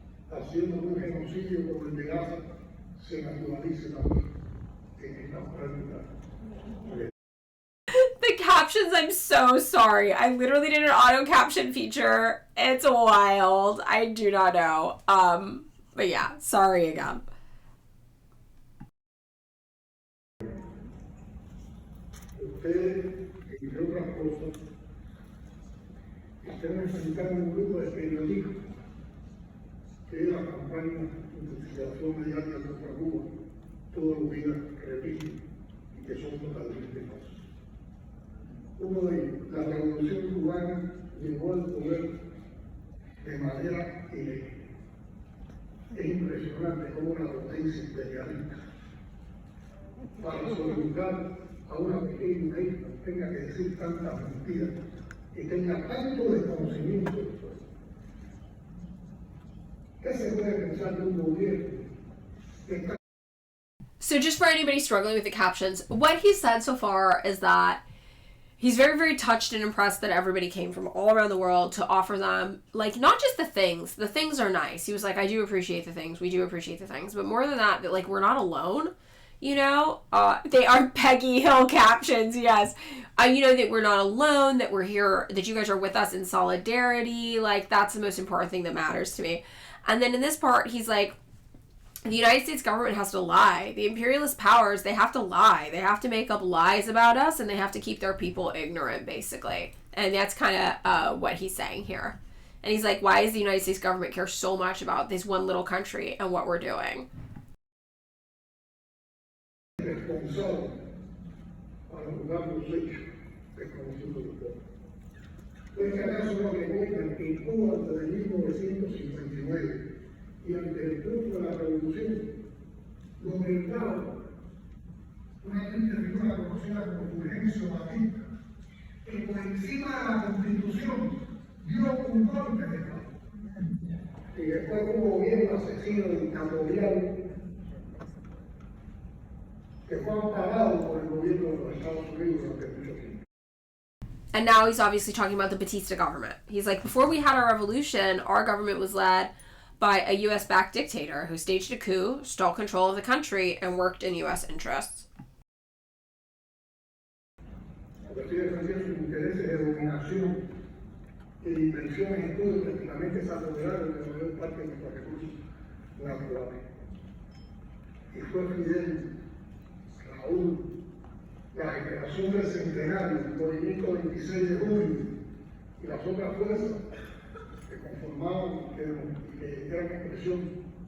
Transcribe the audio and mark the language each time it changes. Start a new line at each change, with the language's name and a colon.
Spanish: Haciendo un genocidio como el de Gaza se naturalice también en esta práctica.
English: The captions, I'm so sorry. I literally did an auto caption feature. It's wild. I do not know. But yeah, sorry again.
Spanish: ustedes, entre otras cosas, están necesitando un grupo de periodistas que la campaña de investigación mediática contra Cuba todos los días repiten y que son totalmente falsos. Uno de ellos, la revolución cubana llegó al poder de manera ilegal. Es impresionante cómo una potencia imperialista, para sobrellevar a una pequeña isla, tenga que decir tantas mentiras y tenga tanto desconocimiento del pueblo. ¿Qué se puede pensar de un gobierno que está...
English: So just for anybody struggling with the captions, what he said so far is that he's very, very touched and impressed that everybody came from all around the world to offer them, like, not just the things are nice. He was like, I do appreciate the things, we do appreciate the things, but more than that, like, we're not alone, you know? They are Peggy Hill captions, yes. You know, that we're not alone, that we're here, that you guys are with us in solidarity, like, that's the most important thing that matters to me. And then in this part, he's like, the United States government has to lie. The imperialist powers, they have to lie. They have to make up lies about us, and they have to keep their people ignorant, basically. And that's kind of what he's saying here. And he's like, why does the United States government care so much about this one little country and what we're doing?
Spanish: Responsable para juzgar los hechos desconocidos del pueblo. ¿Es que acaso no recuerdan que en Cuba desde 1959 y ante el triunfo de la revolución, los mercados, una gente figura conocida como Fulgencio Batista, que por encima de la Constitución dio un golpe de Estado? Y después un gobierno asesino dictatorial que fue amparado por el gobierno de los Estados Unidos durante mucho tiempo.
English: And now he's obviously talking about the Batista government. He's like, before we had our revolution, our government was led by a US-backed dictator who staged a coup, stole control of the country, and worked in US interests.
Spanish: Porque estoy defendiendo sus intereses de dominación y de inversión en estudios prácticamente se apoderaron de la mayor parte de nuestros recursos naturales. Y fue Fidel, Raúl, la generación del centenario, el movimiento 26 de julio y las otras fuerzas que conformaban y que eran expresión.